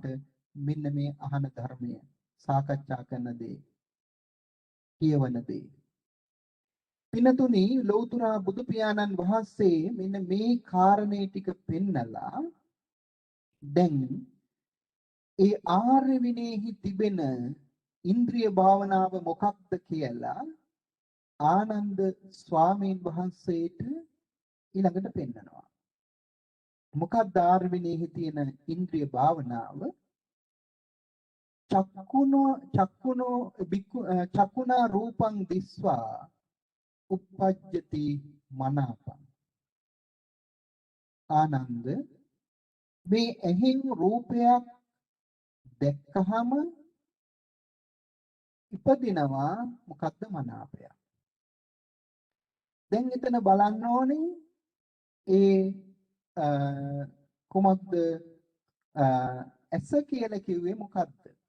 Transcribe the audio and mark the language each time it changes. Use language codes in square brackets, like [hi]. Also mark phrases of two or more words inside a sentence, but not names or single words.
[si] මෙන්න මේ අහන ධර්මය සාකච්ඡා කරන දේ කියවන දේ පිනතුනි ලෞතර බුදු පියාණන් වහන්සේ මෙන්න මේ කාරණේ ටික පෙන්නලා දැන් ඒ ආර්ය විනයෙහි තිබෙන ඉන්ද්‍රිය භාවනාව මොකක්ද කියලා ආනන්ද ස්වාමීන් වහන්සේට ඊළඟට පෙන්නනවා. මොකක්ද ආර්ය විනයෙහි තියෙන ඉන්ද්‍රිය භාවනාව? [pi] චක්කුණා රූපං දිස්වා uppajjati මනාපං. [si] ආනන්ද මේ ඇහෙන් රූපයක් දැක්කහම ඉපදිනවා මොකද්ද මනාපය. දැන් එතන බලන්න ඕනේ ඒ කොමක්ද ඇස කියලා කිව්වේ මොකද්ද?